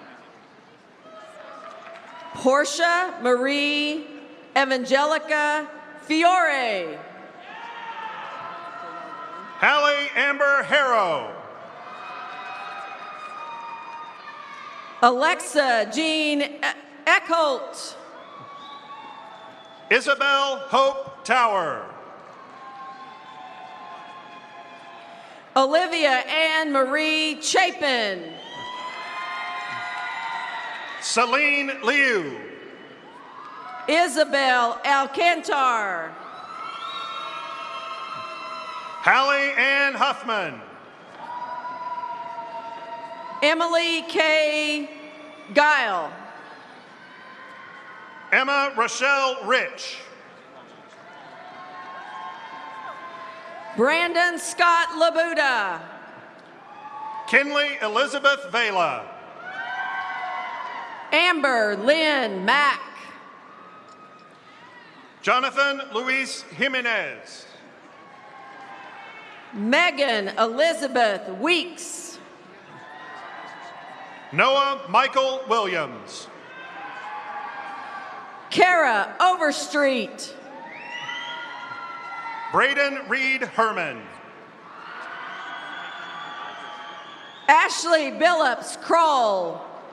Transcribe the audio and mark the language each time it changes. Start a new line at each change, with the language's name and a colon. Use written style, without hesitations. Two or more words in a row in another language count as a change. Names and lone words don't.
English: Portia Marie Evangelica Fiore. Hallie Amber Harrow. Alexa Jean Eckholt. Isabel Hope Tower. Olivia Ann Marie Chapin. Celine Liu. Isabel Alcantar. Hallie Ann Huffman. Emily K. Guile. Emma Rochelle Rich. Brandon Scott Labuda. Kinley Elizabeth Vela. Amber Lynn Mack. Jonathan Luis Jimenez. Megan Elizabeth Weeks. Noah Michael Williams. Kara Overstreet. Braden Reed Herman. Ashley Billups Kroll.